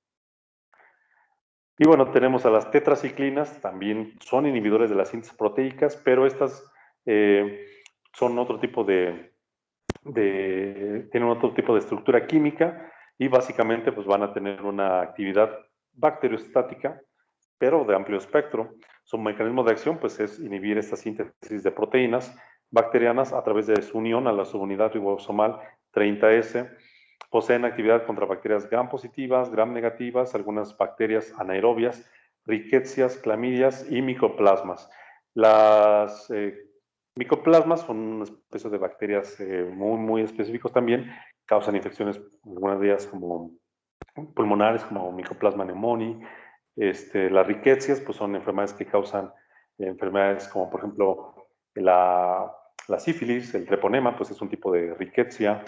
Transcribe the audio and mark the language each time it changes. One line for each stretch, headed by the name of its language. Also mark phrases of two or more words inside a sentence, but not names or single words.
Spanish: Y bueno, tenemos a las tetraciclinas, también son inhibidores de las síntesis proteicas, pero estas son otro tipo tienen otro tipo de estructura química y básicamente pues van a tener una actividad bacteriostática, pero de amplio espectro. Su mecanismo de acción pues es inhibir esta síntesis de proteínas bacterianas a través de su unión a la subunidad ribosomal 30S. Poseen actividad contra bacterias gram positivas, gram negativas, algunas bacterias anaerobias, riquecias, clamidias y micoplasmas. Las micoplasmas son una especie de bacterias muy específicos también, causan infecciones, algunas de ellas como pulmonares, como Mycoplasma pneumoniae. Las riquecias pues son enfermedades que causan enfermedades como por ejemplo la sífilis, el treponema, pues es un tipo de riquecia.